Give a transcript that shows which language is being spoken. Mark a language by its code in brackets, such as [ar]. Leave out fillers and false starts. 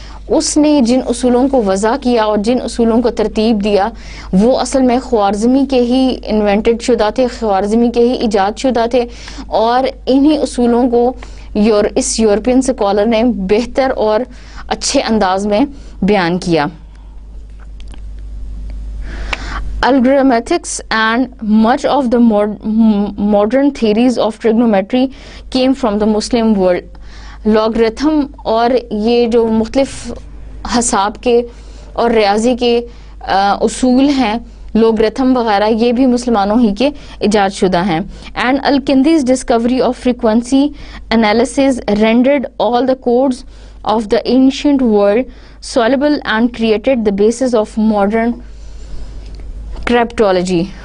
[ur] اس نے جن اصولوں کو وضع کیا اور جن اصولوں کو ترتیب دیا وہ اصل میں خوارزمی کے ہی انوینٹڈ شدہ تھے، خوارزمی کے ہی ایجاد شدہ تھے، اور انہی اصولوں کو اس یورپین اسکالر نے بہتر اور اچھے انداز میں بیان کیا. [en] Algorithmics and much of the modern theories of trigonometry came from the Muslim world. [ur] Logarithm اور یہ جو مختلف حساب کے اور ریاضی کے اصول ہیں، لوگرتھم وغیرہ، یہ بھی مسلمانوں ہی کے ایجاد شدہ ہیں. [en] And Al-Kindi's discovery of frequency analysis rendered all the codes of the ancient world solvable and created the basis of modern cryptology.